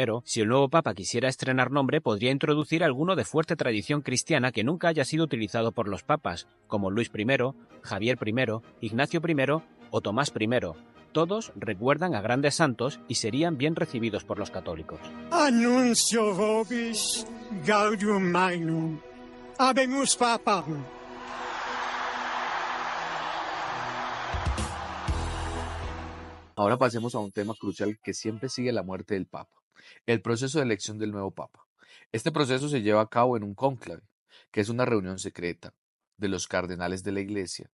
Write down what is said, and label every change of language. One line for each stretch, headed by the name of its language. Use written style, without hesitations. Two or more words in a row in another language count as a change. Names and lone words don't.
Spanish: Si el nuevo Papa quisiera estrenar nombre, podría introducir alguno de fuerte tradición cristiana que nunca haya sido utilizado por los papas, como Luis I, Javier I, Ignacio I o Tomás I. Todos recuerdan a grandes santos y serían bien recibidos por los católicos.
Latin: Annuncio vobis gaudium magnum. Habemus papam.
Spanish: Ahora pasemos a un tema crucial que siempre sigue la muerte del Papa, el proceso de elección del nuevo Papa. Este proceso se lleva a cabo en un cónclave, que es una reunión secreta de los cardenales de la Iglesia.